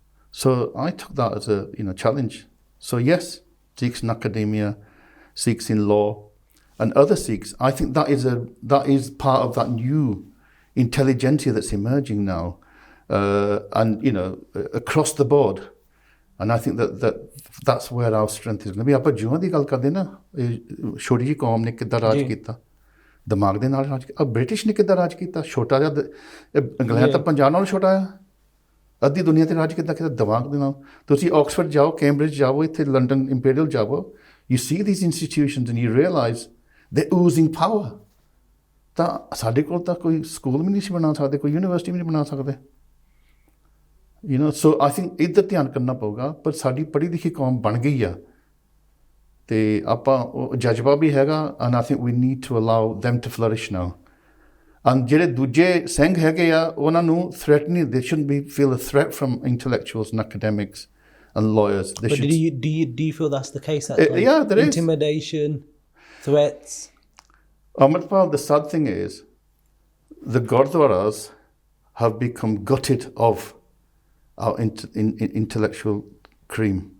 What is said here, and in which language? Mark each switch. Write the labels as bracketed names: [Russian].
[English] So I took that as a challenge. So yes, Sikhs in academia, Sikhs in law, and other Sikhs. I think that is part of that new intelligentsia that's emerging now, and across the board. And I think that's where our strength is going to be. [Punjabi] ਆਪਾਂ ਜੂਆਂ ਦੀ ਗੱਲ ਕਰਦੇ ਨਾ ਛੋਟੀ ਜਿਹੀ ਕੌਮ ਨੇ ਕਿੱਦਾਂ ਰਾਜ ਕੀਤਾ ਦਿਮਾਗ ਦੇ ਨਾਲ ਰਾਜ ਕੀਤਾ ਬ੍ਰਿਟਿਸ਼ ਨੇ ਕਿੱਦਾਂ ਰਾਜ ਕੀਤਾ ਛੋਟਾ ਜਿਹਾ ਇੰਗਲੈਂਡ ਤਾਂ ਪੰਜਾਬ ਨਾਲੋਂ ਛੋਟਾ ਆ ਅੱਧੀ ਦੁਨੀਆ ਤੇ ਰਾਜ ਕਿੱਦਾਂ ਕੀਤਾ ਦਿਮਾਗ ਦੇ ਨਾਲ ਤੁਸੀਂ ਆਕਸਫੋਰਡ ਜਾਓ ਕੈਂਬਰਿਜ ਜਾਓ ਇੱਥੇ ਲੰਡਨ ਇੰਪੀਰੀਅਲ ਜਾਓ [English] you see these institutions and you realize they're oozing power [Punjabi] ਤਾਂ ਸਾਡੇ ਕੋਲ ਤਾਂ ਕੋਈ ਸਕੂਲ ਵੀ ਨਹੀਂ ਸੀ ਬਣਾ ਸਕਦੇ ਕੋਈ ਯੂਨੀਵਰਸਿਟੀ ਵੀ ਨਹੀਂ ਬਣਾ ਸਕਦੇ [English] so I think [Punjabi] ਇੱਧਰ ਧਿਆਨ ਕਰਨਾ ਪਊਗਾ ਪਰ ਸਾਡੀ ਪੜ੍ਹੀ ਲਿਖੀ ਕੌਮ ਬਣ ਗਈ ਆ ਤੇ ਆਪਾਂ ਉਹ ਜਜ਼ਬਾ ਵੀ ਹੈਗਾ [English] and I think we need to allow them to flourish now and [Punjabi] ਜਿਹੜੇ ਦੂਜੇ ਸਿੰਘ ਹੈਗੇ ਆ ਉਹਨਾਂ ਨੂੰ [English] threatening they shouldn't feel a threat from intellectuals and academics and lawyers. But do you feel that's the case? Yeah, there is. Intimidation, threats. Amritpal, the sad thing is, the Gurdwaras have become gutted of our intellectual cream.